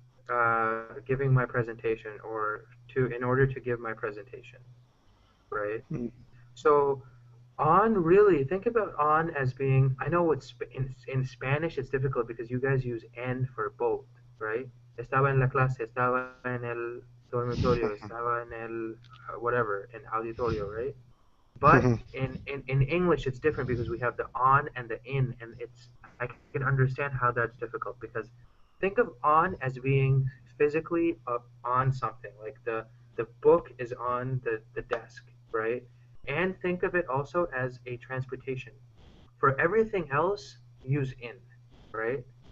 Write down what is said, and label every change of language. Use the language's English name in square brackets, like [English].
[English] uh-huh, giving my presentation or to in order to give my presentation, right? Mm, So on really think about on as being I know it's in Spanish it's difficult because you guys use en for both, right? [Spanish] Estaba en la clase, estaba en el dormitorio, estaba en el whatever, en auditorio, [English] right? But in English it's different because we have the on and the in, and it's I can understand how that's difficult because think of on as being physically up on something like the book is on the desk, right? And think of it also as a transportation. For everything else, use in, right?